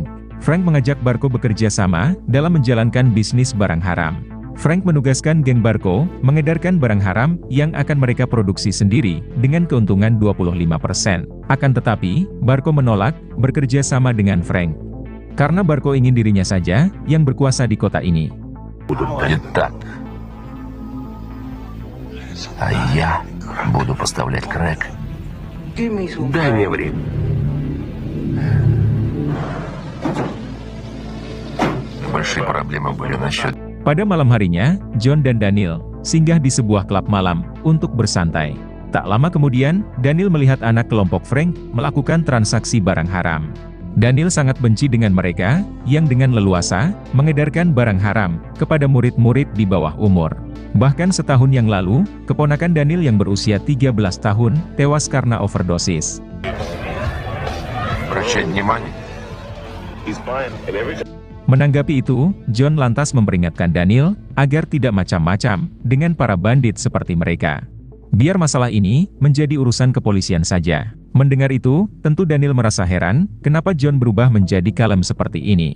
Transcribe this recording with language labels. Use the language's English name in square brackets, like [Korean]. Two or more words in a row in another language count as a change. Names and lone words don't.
[Indonesian] Frank mengajak Barco bekerja sama, dalam menjalankan bisnis barang haram. Frank menugaskan geng Barco, mengedarkan barang haram, yang akan mereka produksi sendiri, dengan keuntungan 25%. Akan tetapi, Barco menolak, bekerja sama dengan Frank. Karena Barco ingin dirinya saja, yang berkuasa di kota ini. [Russian] Будет так. А я буду поставлять крэк. Дай мне время. Большие проблемы были насчет... [Indonesian] Pada malam harinya, John dan Daniel, singgah di sebuah klub malam, untuk bersantai. Tak lama kemudian, Daniel melihat anak kelompok Frank, melakukan transaksi barang haram. Daniel sangat benci dengan mereka, yang dengan leluasa, mengedarkan barang haram, kepada murid-murid di bawah umur. Bahkan setahun yang lalu, keponakan Daniel yang berusia 13 tahun, tewas karena overdosis. [Russian] Обращать внимание. [Indonesian] Menanggapi itu, John lantas memperingatkan Daniel, agar tidak macam-macam, dengan para bandit seperti mereka. Biar masalah ini, menjadi urusan kepolisian saja. Mendengar itu, tentu Daniel merasa heran, kenapa John berubah menjadi kalem seperti ini.